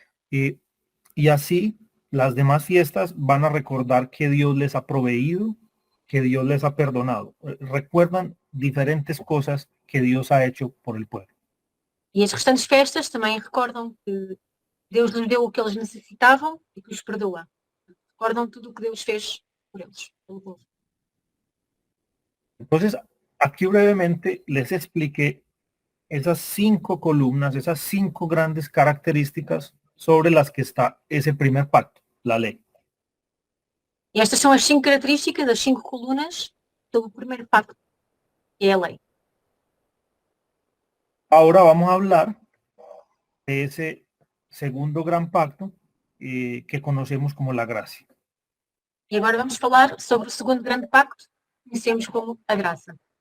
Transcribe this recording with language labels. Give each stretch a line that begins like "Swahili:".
Spanish: Y así las demás fiestas van a recordar que Dios les ha proveído, que Dios les ha perdonado. Recuerdan diferentes cosas que Dios ha hecho por el pueblo.
Portuguese: E as restantes festas também recordam que Deus lhes deu o que eles necessitavam e que os perdoa. Recordam tudo o que Deus fez por eles, pelo povo.
Spanish: Entonces, aquí brevemente les expliqué esas 5 columnas, esas 5 grandes características sobre las que está ese primer pacto, la ley.
Portuguese: E estas são as 5 características, as 5 colunas do primeiro pacto, que é a lei.
Spanish: Ahora vamos a hablar de ese segundo gran pacto que conocemos como la gracia.
Portuguese: E agora vamos falar sobre o segundo grande pacto, que conhecemos como a graça.